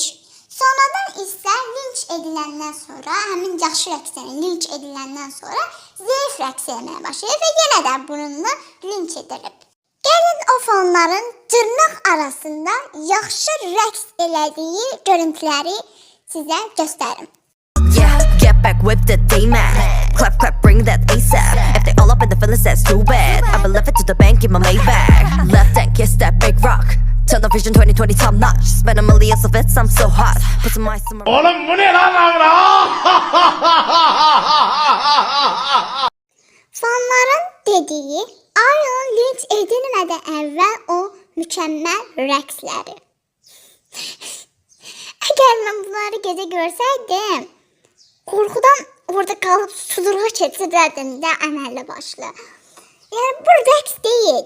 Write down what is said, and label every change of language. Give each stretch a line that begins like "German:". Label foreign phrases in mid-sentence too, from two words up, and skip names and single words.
Azerbaijani: Sonradan isə linç ediləndən sonra, həmin yaxşı rəqsini linç ediləndən sonra zəif rəqs etməyə başlayıb və yenə də bununla linç edilib. Gəlin o fonların dırnaq arasında yaxşı rəqs elədiyi görüntüləri sizə göstərim.
English: Yeah, get back with the D-man. Clap, clap, bring that ASAP. If they all up in the feelings, that's too bad. I been left it to the bank in my Maybach. Left and kiss that big rock. Tunnel vision 2020 top notch. Spend a million of it, I'm so hot. Put some ice in my...
Turkish: Oğlum bu ne lan lan?
Azerbaijani: Fanların dediği Ahyun linç edilmədən əvvəl o mükəmməl rəqsləri. Əgər mən bunları gecə görsəydim, qorxudan orada qalıb sudurğa keçirərdim də əməlli başlı. Yəni bu rəqs deyil.